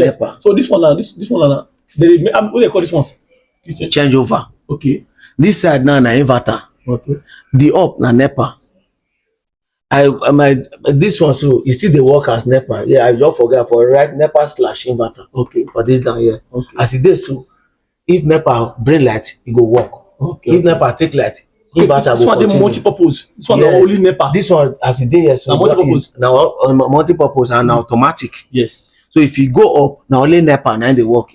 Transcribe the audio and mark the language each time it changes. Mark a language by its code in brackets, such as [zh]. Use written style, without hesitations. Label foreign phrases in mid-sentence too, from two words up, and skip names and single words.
[pcm] yes. NEPA. So this one now, this one now. What they call this one? Change over. Okay. This side now na inverter. Okay. The up na NEPA. This one so you still dey work as NEPA. Yeah, I just forget for right NEPA/inverter. Okay. For this down here. Okay. As it is so, if NEPA bring light, it go work. Okay. If NEPA take light, inverter this one dey multi-purpose. This one yes. Only NEPA. This one as it is here so multi-purpose. Now multi-purpose and automatic. Yes. So if you go up, now only NEPA now they work.